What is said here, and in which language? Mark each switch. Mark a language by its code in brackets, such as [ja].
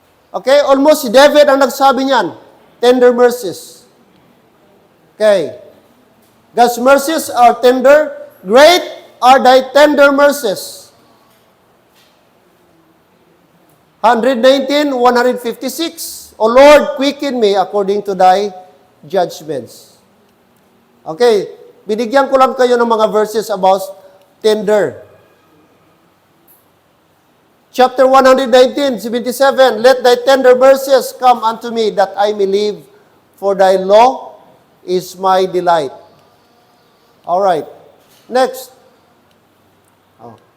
[tl] Okay, almost si David ang nagsabi niyan. [en] Tender mercies. Okay. God's mercies are tender. Great are thy tender mercies. 119, 156. O Lord, quicken me according to thy judgments. [tl] Okay, [en] binigyan ko lang kayo [tl] ng mga verses about tender. [en] Chapter 119, 77, let thy tender mercies come unto me, that I may live, for thy law is my delight. All right. Next. Oh.